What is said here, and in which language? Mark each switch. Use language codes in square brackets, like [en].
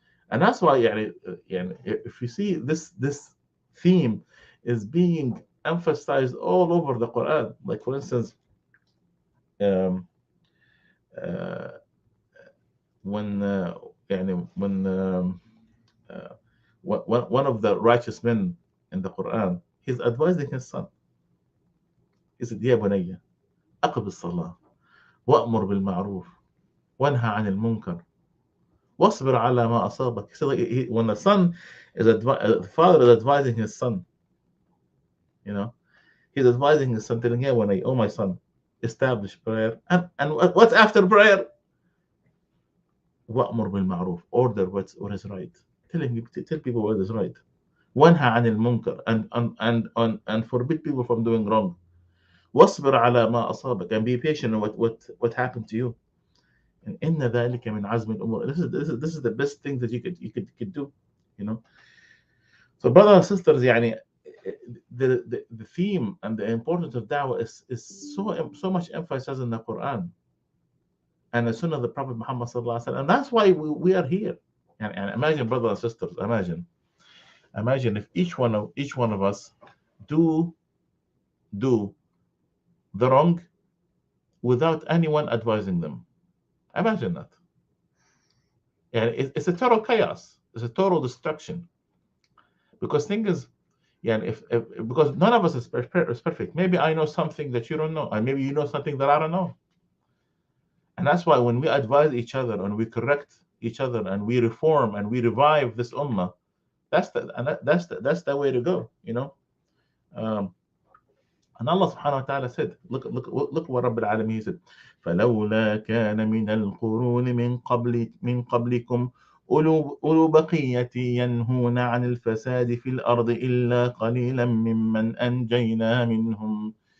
[en] And that's why if you see this theme is being emphasized all over the Quran. Like for instance, um, uh, when when uh, one of the righteous men in the Quran, he's advising his son. [ar] He said, "يا بني أقم الصلاة وأمر بالمعروف وانهى عن المنكر واصبر على ما أصابك." [en] So when the son the father is advising his son, you know, he's advising his son, telling him, "When I, oh my son, establish prayer, and what's after prayer? [ar] وأمر بالمعروف, [en] order what is right. Telling you, tell people what is right. [ar] وانهى عن المنكر, [en] and forbid people from doing wrong. [ar] واصبر على ما أصابك, [en] and be patient on what happened to you. And [ar] إن ذلك من عزم الأمور. [en] This is the best thing that you could do, you know. So, brothers and sisters, يعني, the theme and the importance of da'wah is so much emphasized in the Quran and the Sunnah of the Prophet Muhammad sallallahu alaihi wasallam, and that's why we are here. And imagine, brothers and sisters, imagine if each one of us do do the wrong without anyone advising them. Imagine that. And it's a total chaos. It's a total destruction. Because thing is, yeah, if because none of us is perfect. Maybe I know something that you don't know, and maybe you know something that I don't know. And that's why when we advise each other and we correct each other and we reform and we revive this ummah, that's the way to go. Um, and Allah subhanahu wa ta'ala said, look what Rabbil Alameen said. [ar] فَلَوْلَا كَانَ مِنَ الْقُرُونِ مِنْ قَبْلِكُمْ أولو بقية ينهون عن الفساد في الأرض إلا قليلا ممن أنجينا منهم.